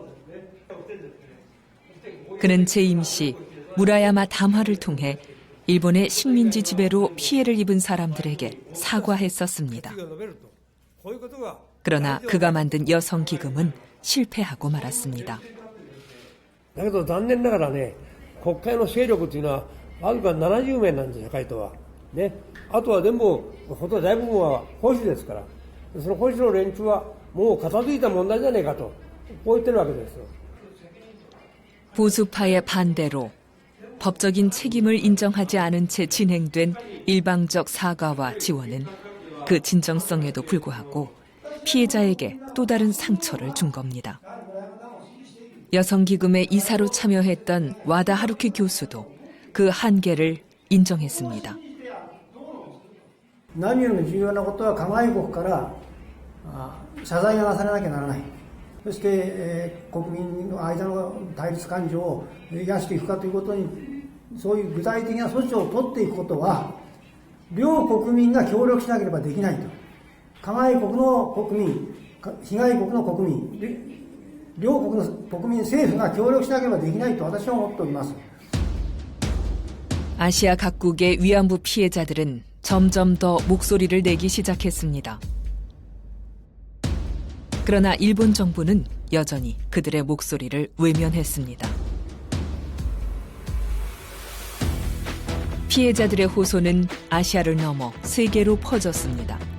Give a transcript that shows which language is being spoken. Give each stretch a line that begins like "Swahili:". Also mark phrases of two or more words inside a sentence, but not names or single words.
Korean: 그는 재임 시 무라야마 담화를 통해 일본의 식민지 지배로 피해를 입은 사람들에게 사과했었습니다. 그러나 그가 만든 여성기금은 실패하고 말았습니다.
Japanese: だけど残念ながらね、国会の勢力というのはわずか70名なんですよ、会頭は。ね、あとは全部、ほとんど大部分は保守ですから、その保守の連中はもう片付いた問題じゃねえかと、こう言ってるわけですよ。
Korean: 보수파의 반대로 법적인 책임을 인정하지 않은 채 진행된 일방적 사과와 지원은 그 진정성에도 불구하고 피해자에게 또 다른 상처를 준 겁니다. 여성기금의 이사로 참여했던 와다 하루키 교수도 그 한계를 인정했습니다.
Japanese: 何よりも重要なことは加害国から謝罪がなされなきゃならない。そして、国民の間の対立感情を癒していくかということに、そういう具体的な措置を取っていくことは、 両国民が協力しなければできないと。加害国の国民、被害国の国民、両国の国民政府が協力しなければできないと私は思っております。
Korean: 아시아 각국의 위안부 피해자들은 점점 더 목소리를 내기 시작했습니다. 그러나 일본 정부는 여전히 그들의 목소리를 외면했습니다. 피해자들의 호소는 아시아를 넘어 세계로 퍼졌습니다.